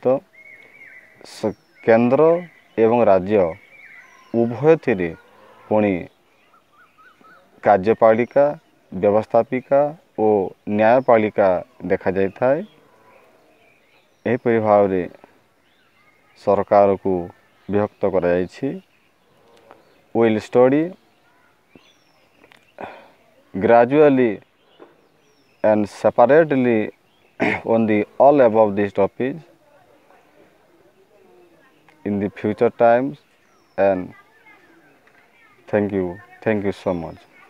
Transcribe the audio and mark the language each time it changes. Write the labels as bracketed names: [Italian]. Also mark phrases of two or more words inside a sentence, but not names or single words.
[Odia] କେନ୍ଦ୍ର ଏବଂ ରାଜ୍ୟ ଉଭୟଥିରେ ପୁଣି କାର୍ଯ୍ୟପାଳିକା, ବ୍ୟବସ୍ଥାପିକା ଓ ନ୍ୟାୟପାଳିକା ଦେଖାଯାଇଥାଏ। ଏହିପରି ଭାବରେ ସରକାରକୁ ବିଭକ୍ତ କରାଯାଇଛି। [English] We will study gradually and separately on the all above these topics in the future times, and thank you so much.